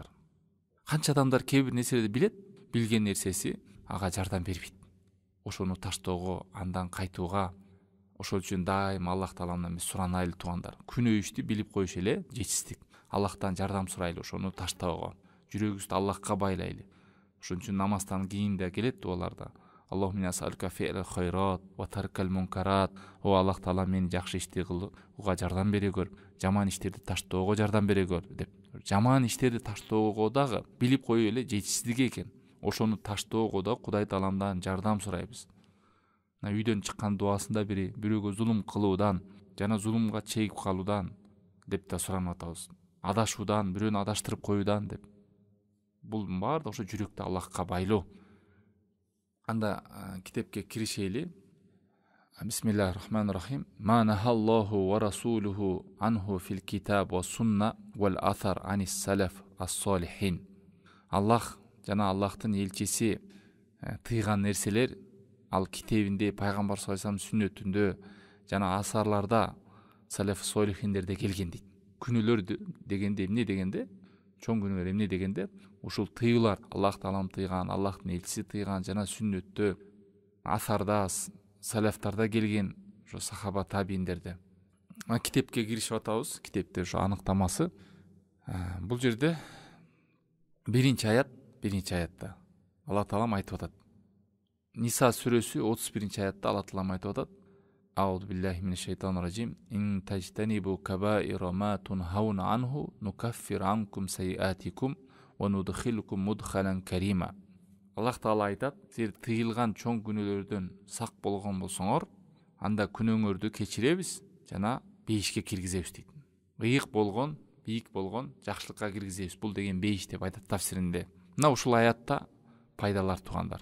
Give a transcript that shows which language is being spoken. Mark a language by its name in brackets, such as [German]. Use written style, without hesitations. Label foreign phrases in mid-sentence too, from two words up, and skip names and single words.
[Kyrgyz] Канча адамдар кээ бир нерселерди билет, билген нерсеси ага жардам бербейт. Ошону таштоого, андан кайтууга. Ошол үчүн дайым Аллах Тааламдан биз суранайлы, туугандар. Күнөө ишти билип коюш эле жетишсиздик. Аллахтан жардам сурайлы ошону таштоого. Жүрөгүбүздү Аллахка байлайлы. Ошон үчүн намаздан кийин да келет дуаларда: [Arabic] اللهم نسألك فعل الخيرات وترك المنكرات. [Kyrgyz] О Аллах Таала, мени жакшы ишти кылууга жардам бере көр, жаман иштерди таштоого жардам бере көр деп. Жаман иштерди таштоого дагы билип коюу эле жетишсиздик экен. Ошону таштоого да Кудай Тааламдан жардам сурайбыз. Үйдөн чыккан дуасында бирөөгө зулум кылуудан жана зулумга чегип калуудан деп да суранып атабыз. Адашуудан, бирөөнү адаштырып коюудан деп. Бул баардыгы ошо жүрөктү Аллахка байлоо. Анда китепке киришели. [Arabic] بسم الله الرحمن الرحيم. ما نهى الله ورسوله عنه في الكتاب والسنة والآثار عن السلف الصالحين. [Kyrgyz] Аллах жана Аллахтын элчиси тыйган нерселер ал китебинде, пайгамбар [Arabic] صلى الله عليه وسلم [Kyrgyz] сүннөтүндө жана асарларда салаф солихиндерде келген дейт. Күнөөлөр дегенде эмне дегенде? Чоң күнөөлөр эмне дегенде? Ушул тыюулар Аллах Таалам тыйган, Аллахтын элчиси тыйган жана сүннөттө, асарда, салафтарда келген ошо сахаба табииндерде. Китепке киришип атабыз. Китепте ошо аныктамасы. Бул жерде биринчи аятта Алла Таалам айтып атат. Ниса сүрөсү 31-аятта Алла Таалам айтып атат: [Arabic] أعوذ بالله من الشيطان الرجيم. إن تجتنبوا كبائر ما تنهون عنه نكفر عنكم سيئاتكم وندخلكم مدخلا كريما. [Kyrgyz] Аллах Таала айтат, силер тыйылган чоң күнөөлөрдөн сак болгон болсоңор, анда күнөөңөрдү кечиребиз жана бейишке киргизебиз дейт. Бийик болгон жакшылыкка киргизебиз. Бул деген бейиш деп айтат тафсиринде. Мына ушул аятта пайдалар тугандар.